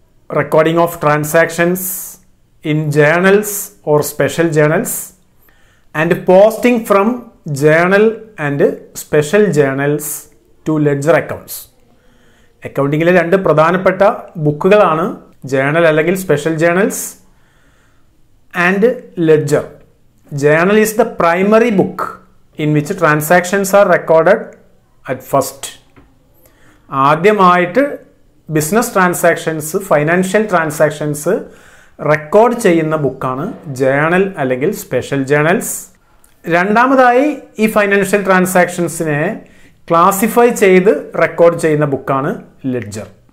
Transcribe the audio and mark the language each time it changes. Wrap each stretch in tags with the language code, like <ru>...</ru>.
<en>Recording of transactions in journals or special journals and posting from journal and special journals to ledger accounts.</en> <ml>അക്കൗണ്ടിങ്ങിലെ 2 പ്രധാനപ്പെട്ട ബുക്കുകളാണ് journal അല്ലെങ്കിൽ special journals and ledger.</ml> <en>Journal is the primary book in which transactions are recorded at first.</en> <ml>ആദ്യമായിട്ട് business transactions, financial transactions record ചെയ്യുന്ന ബുക്കാണ് journal അല്ലെങ്കിൽ special journals. രണ്ടാമതായി ഈ financial ട്രാൻസാക്ഷൻസിനെ classify ചെയ്ത് record ചെയ്യുന്ന ബുക്കാണ് ലെഡ്ജർ.</ml>